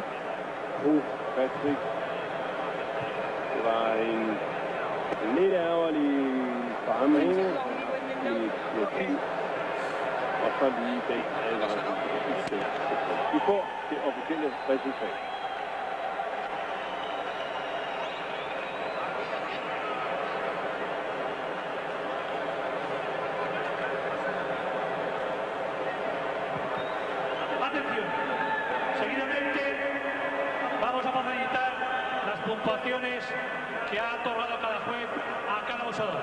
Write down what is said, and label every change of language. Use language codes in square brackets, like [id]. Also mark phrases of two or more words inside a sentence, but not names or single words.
[da] Patrick, det var en lidt ærgerlig for ham i og så lige den advarsel. Vi får det officielle resultat. [es] Seguidamente vamos a facilitar las puntuaciones que ha otorgado cada juez a cada usador.